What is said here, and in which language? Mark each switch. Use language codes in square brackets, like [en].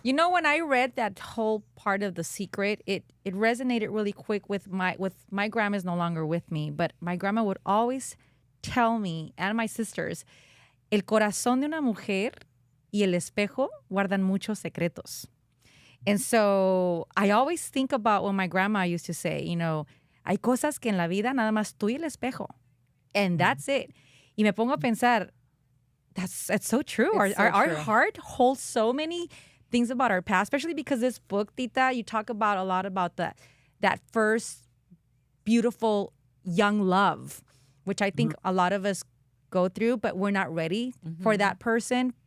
[en] When I read that whole part of The Secret, it resonated really quick with my grandma is no longer with me, but my grandma would always tell me and my sisters, [es] el corazón de una mujer y el espejo guardan muchos secretos. [en] And so I always think about when my grandma used to say, [es] hay cosas que en la vida nada más tú y el espejo. [en] And that's it. [es] Y me pongo a pensar, [en] that's so true. Our heart holds so many things about our past, especially because this book, Tita, you talk about a lot about that first beautiful young love, which I think a lot of us go through, but we're not ready for that person.